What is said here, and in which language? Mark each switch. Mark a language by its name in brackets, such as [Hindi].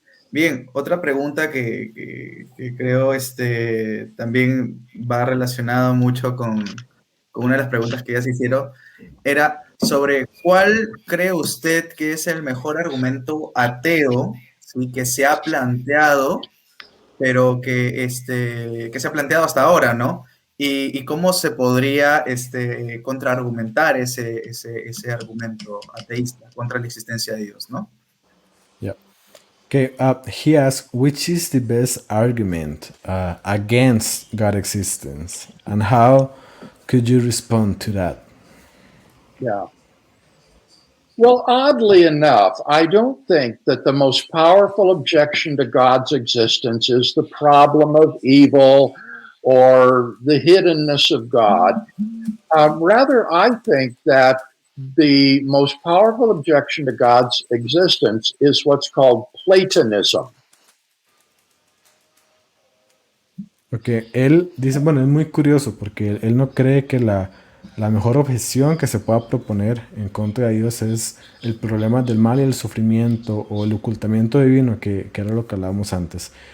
[Spanish] Bien, otra pregunta que creo también va relacionado mucho con una de las preguntas que ya se hicieron, era sobre cuál cree usted que es el mejor argumento ateo, ¿sí?, que se ha planteado, pero que se ha planteado hasta ahora, ¿no? Y cómo se podría contraargumentar ese argumento ateísta contra la existencia de Dios, ¿no? Yeah. [English] Okay, he asks, which is the best argument against God's existence, and how could you respond to that? Yeah. Well, oddly enough, I don't think that the most powerful objection to God's existence is the problem of evil or the hiddenness of God. Rather, I think that the most powerful objection to God's existence is what's called Platonism. [Spanish] Porque él dice, bueno, es muy curioso porque él no cree que la mejor objeción que se pueda proponer en contra de Dios es el problema del mal y el sufrimiento o el ocultamiento divino, que era lo que hablábamos antes.